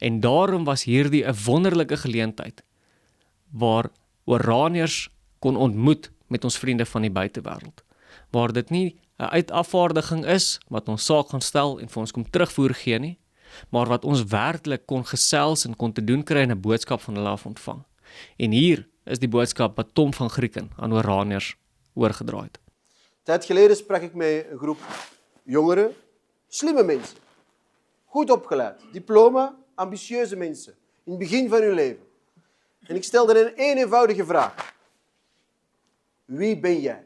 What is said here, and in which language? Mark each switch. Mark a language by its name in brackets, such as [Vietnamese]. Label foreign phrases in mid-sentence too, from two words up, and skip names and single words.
[Afrikaans] En daarom was hierdie 'n wonderlike geleentheid waar Oraniërs kon ontmoet met ons vriende van die buitewêreld. Waar dit nie 'n uitafvaardiging is wat ons saak gaan stel en vir ons kom terugvoer gee nie, maar wat ons werklik kon gesels en kon te doen kry en 'n boodskap van hulle af ontvang. En hier is die boodskap wat Tom van Grieken aan Oraniërs oorgedra het. [Dutch] Tijd geleden sprak ik met een groep jongeren, slimme mensen, goed opgeleid, diploma, ambitieuze mensen, in het begin van hun leven. En ik stelde hen één eenvoudige vraag. Wie ben jij?